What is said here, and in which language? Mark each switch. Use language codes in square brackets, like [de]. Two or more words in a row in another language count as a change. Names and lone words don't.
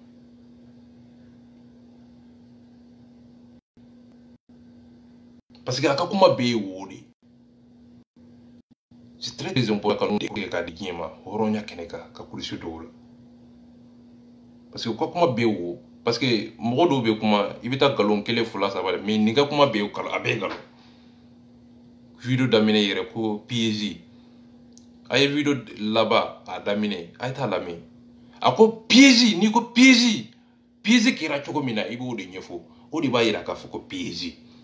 [fr] parce que [bm] a ka kuma bɛɛ ye wo de [fr] c'est très important [bm] ka ninnu de k'a di diɲɛ ma hɔrɔnya kɛnɛ kan ka kulusi dɔw la [fr] parce que [bm] u ka kuma bɛɛ ye wo [fr] parce que [bm] mɔgɔ dɔw bɛ kuma i bɛ taa nkalon kelen fila saba mais nin ka kuma bɛɛ ye a bɛɛ ye nkalon video daminɛ yɛrɛ ko piège a ye video laban a daminɛ a ye t'a lamɛn a ko piège n'i ko piège kɛra cogo min na i b'o de ɲɛfɔ o de b'a yira k'a fɔ ko piège